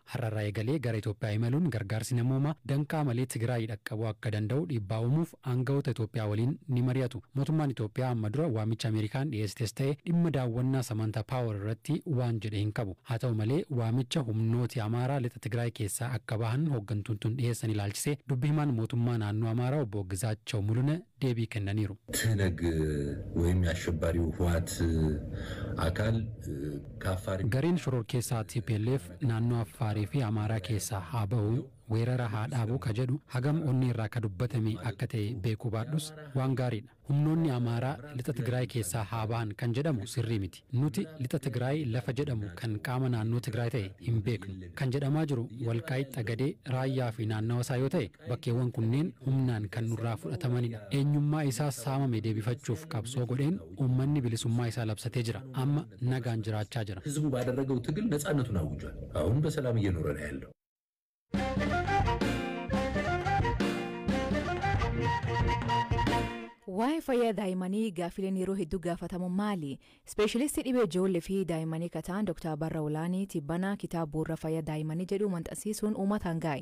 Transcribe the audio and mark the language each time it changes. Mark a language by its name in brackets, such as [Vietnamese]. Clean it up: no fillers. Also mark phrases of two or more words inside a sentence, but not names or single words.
[Oromo] Har'arraa eegalee gara Itoophiyaa imaluun gargaarsi namoomaa danqaa malee Tigraay dhaqqabuu akka danda'u dhiibbaa uumuuf aangawoota Itoophiyaa waliin ni mari'atu. Mootummaan Itoophiyaa amma dura waamicha Ameerikaan dhiyeessites ta'e dhimma daawwannaa Samantha Power irratti waan jedhe hin qabu. Haa ta'u malee waamicha humnooti Amaaraa lixa Tigraay keessaa akka bahan hooggantuun tun dhiyeessan ilaalchisee dubbi himaan mootummaa naannoo Amaaraa obbo Gizaachoo Mulune deebii kennaniiru. [Amharic] ትነግ ወይም የአሸባሪው ህወሓት አካል ከአፋር [Oromo] gareen shoror keessaa TPLF naannoo Affaarii fi Amaaraa keessaa haa bahu weerara haa dhaabuu ka jedhu hagam onni irraa ka dubbatame akka ta'e beekuu baadhus waan gaariidha. Humnoonni Amaaraa lixa Tigraay keessaa haa ba'an kan jedhamu sirrii miti. Nuti lixa Tigraay lafa jedhamu kan qaama naannoo Tigraay ta'e hin beeknu. Kan jedhamaa jiru Walqaayitti Xagadee, Raayyaa fi naannawa isaa yoo ta'e bakkeewwan kunneen humnaan kan nurraa fudhatamanidha. Eenyummaa isaa saamame deebifachuuf qabsoo godheen uummanni bilisummaa isaa labsatee jira. Amma nagaan jiraachaa jira. [Amharic] ህዝቡ ባደረገው ትግል ነፃነቱን አውጇል። አሁን በሰላም እየኖረ ነው ያለው። [Oromo] Waa'ee fayyaa daa'immanii gaaffileen yeroo hedduu gaafatamu maali? Ispeeshalistii dhibee ijoollee fi daa'immanii kataan Dr. Barra Olaanii Tibbana kitaaba bu'uura fayyaa daa'immanii jedhu maxxansiisuun uummataan gaa'e.